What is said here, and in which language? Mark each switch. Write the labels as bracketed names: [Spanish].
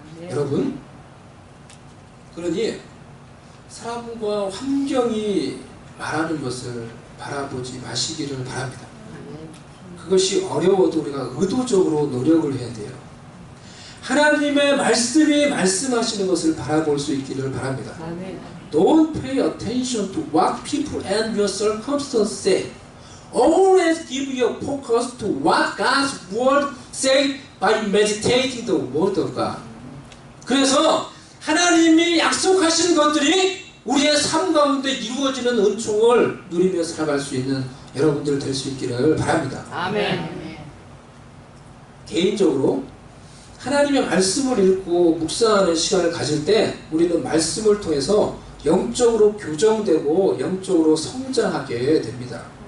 [Korean] 여러분, 그러니 사람과 환경이 말하는 것을 바라보지 마시기를 바랍니다. 그것이 어려워도 우리가 의도적으로 노력을 해야 돼요. 하나님의 말씀이 말씀하시는 것을 바라볼 수 있기를 바랍니다. [English] Don't pay attention to what people and your circumstances say. Always give your focus to what God's word say by meditating the word of God. [Korean] 그래서 하나님이 약속하신 것들이 우리의 삶 가운데 이루어지는 은총을 누리며 살아갈 수 있는 여러분들 될 수 있기를 바랍니다. 아멘. 개인적으로 하나님의 말씀을 읽고 묵상하는 시간을 가질 때 우리는 말씀을 통해서 영적으로 교정되고 영적으로 성장하게 됩니다.